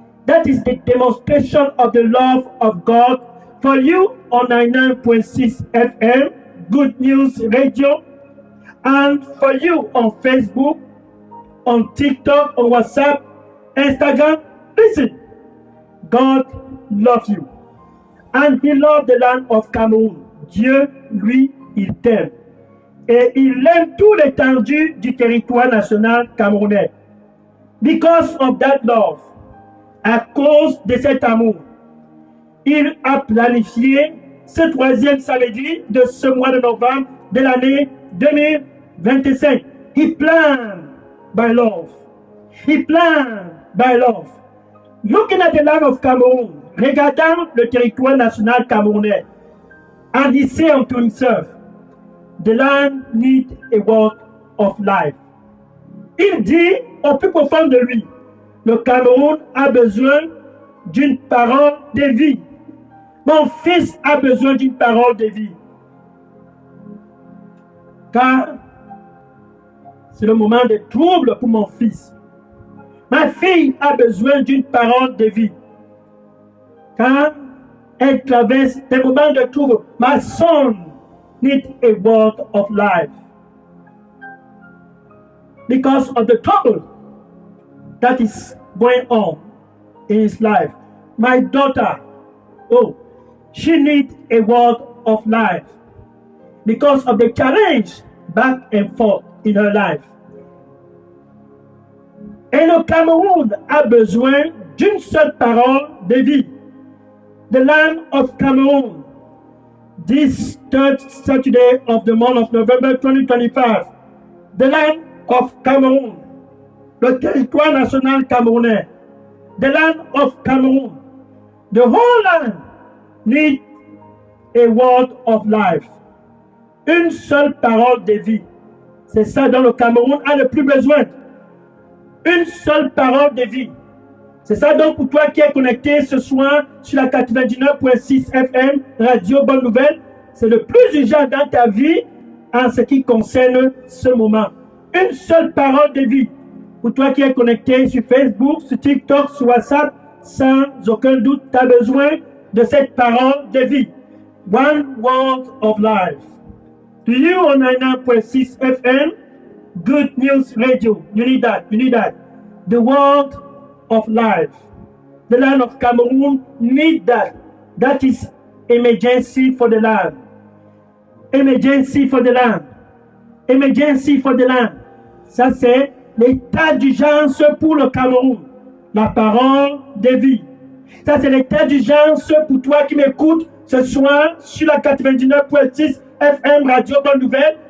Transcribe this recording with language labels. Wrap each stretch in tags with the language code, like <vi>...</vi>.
<en>That is the demonstration of the love of God for you on 99.6 FM, Good News Radio, and for you on Facebook, on TikTok, on WhatsApp, Instagram. Listen, God loves you. And He loves the land of Cameroon.</en> <fr>Dieu, lui, il t'aime. Et il aime tout l'étendue du territoire national camerounais.</fr> <en>Because of that love,</en> <fr>à cause de cet amour, il a planifié ce troisième samedi de ce mois de novembre de l'année 2025.</fr> <en>He planned by love. He planned by love. Looking at the land of Cameroon,</en> <fr>regardant le territoire national camerounais,</fr> <en>and he said unto himself, the land needs a word of life.</en> <fr>Il dit au plus profond de lui, le Cameroun a besoin d'une parole de vie. Mon fils a besoin d'une parole de vie. Car c'est le moment de trouble pour mon fils. Ma fille a besoin d'une parole de vie. Car elle traverse des moments de trouble.</fr> <en>My son needs a word of life. Because of the trouble that is going on in his life. My daughter, she needs a word of life because of the challenge back and forth in her life.</en> <fr>Et le Cameroun a besoin d'une seule parole de vie.</fr> <en>The land of Cameroon, this third Saturday of the month of November 2025, the land of Cameroon,</en> <fr>le territoire national camerounais,</fr> <en>the land of Cameroon, the whole land needs a word of life.</en> <fr>Une seule parole de vie. C'est ça dont le Cameroun a le plus besoin. Une seule parole de vie. C'est ça donc pour toi qui es connecté ce soir sur la 99.6 FM, Radio Bonne Nouvelle. C'est le plus urgent dans ta vie en ce qui concerne ce moment. Une seule parole de vie. Pour toi qui es connecté sur Facebook, sur TikTok, sur WhatsApp, sans aucun doute, tu as besoin de cette parole de vie.</fr> <en>One word of life. To you on 99.6 FM, Good News Radio. You need that. You need that. The word of life. The land of Cameroon need that. That is emergency for the land. Emergency for the land. Emergency for the land.</en> <fr>Ça, c'est l'état d'urgence pour le Cameroun. La parole de vie. Ça, c'est l'état d'urgence pour toi qui m'écoutes ce soir sur la 99.6 FM Radio Bonne Nouvelle.</fr>